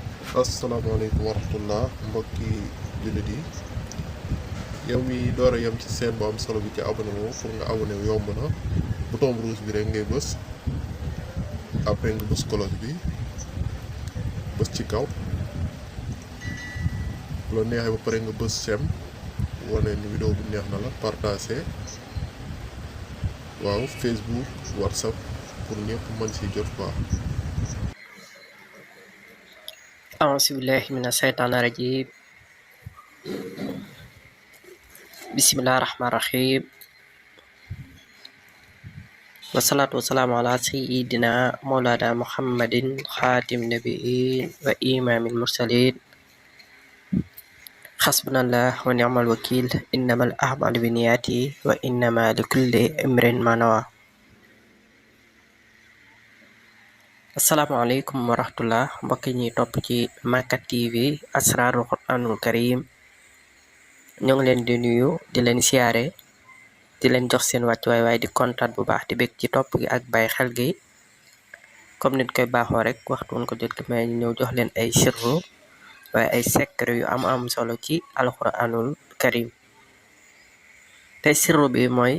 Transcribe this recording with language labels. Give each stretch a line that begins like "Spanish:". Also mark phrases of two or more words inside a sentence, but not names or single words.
Arabic: السلام عليكم ورحمة الله
Wolof: mbokki jullit yi yow mi door a yem ci seen bu am solo bi ci abonné wu pour nga abonné wu yomb na
French: bouton rouge
Wolof: bi rek ngay bës après nga bës cloche bi bës ci kaw bu la neexee ba pare nga bës sem wane ni vidéo bu neex na la partagé waaw Facebook WhatsApp pour ñëpp mën si jot quoi.
Arabic: أعوذ بالله من الشيطان الرجيم بسم الله الرحمن الرحيم والصلاة والسلام على سيدنا مولانا محمد خاتم النبيين وإمام المرسلين حسبنا الله ونعم الوكيل إنما الأعمال بالنيات وإنما لكل امرئ ما نوى السلام عليكم ورحمة الله
Wolof: mbokk ñi topp ci Makka TV Asrarul Quranul Karim ñoo ngi leen di nuyu di leen siyaare di leen jox seen wàccuwaay waaye di kontaan bu baax di bég ci topp gi ak bàyyi xel gi comme nit koy baaxoo rek waxtu woon ko jot may ñëw jox leen ay sirru waaye ay secret yu am solo ci
Arabic: القرآن الكريم
Wolof: tey sirru bi mooy